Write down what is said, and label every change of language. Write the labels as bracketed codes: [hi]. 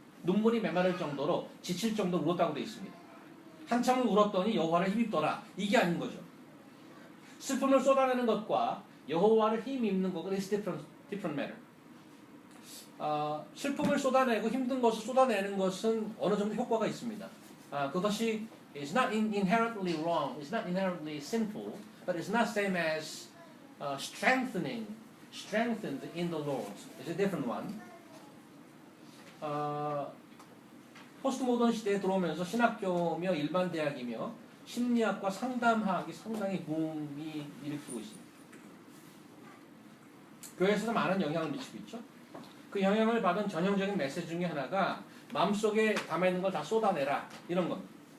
[ko] 눈물이 메마를 정도로 지칠 정도로 울었다고 되어 있습니다. 한참을 울었더니 여호와를 힘입더라. 이게 아닌 거죠. 슬픔을 쏟아내는 것과 여호와를 힘입는 것은 [en] is different matter. [ko] 슬픔을 쏟아내고 힘든 것을 쏟아내는 것은 어느 정도 효과가 있습니다. [en] 그것이 is not inherently wrong, it's not inherently sinful, but it's not same as strengthened in the Lord. It's a different one. [ko] 포스트 모던 시대에 들어오면서 신학교며 일반 대학이며 심리학과 상담학이 상당히 붐이 일으키고 있습니다. 교회에서도 많은 영향을 미치고 있죠. 그 영향을 받은 전형적인 메시지 중에 하나가 마음속에 담아있는 걸 다 쏟아내라 이런 겁니다.